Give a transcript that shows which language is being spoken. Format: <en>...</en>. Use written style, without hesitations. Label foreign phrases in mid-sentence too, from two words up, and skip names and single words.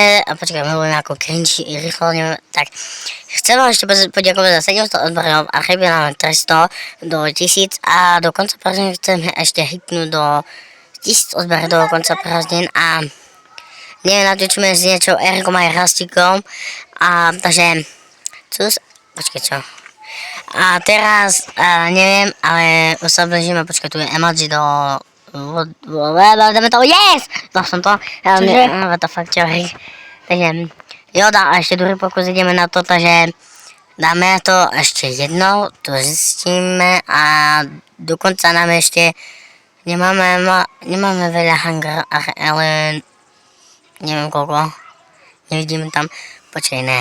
<sk>Počkaj, milujem ako cringe, rýchlo, neviem, tak. Chcem vám ešte poďakovať za 700 odberov a chybí nám 300 do 1000 a do konca prázdnin chceme ešte hitnúť do 1000 odberov do konca prázdnin a neviem, natočíme s niečo Erikom aj Rastikom a takže... Počkaj, čo? A teraz, neviem, ale už sa blížime, počkaj, tu je emoji do... Dáme to, yes! Dal som to.</sk> <en>What the fuck,</en> <sk>čo? Takže, jo, a ešte druhý pokus ideme na to, takže dáme to ešte jednou, to zistíme a dokonca nám ešte nemáme veľa hangar, ale neviem koľko, nevidíme tam, počkaj, ne.</sk>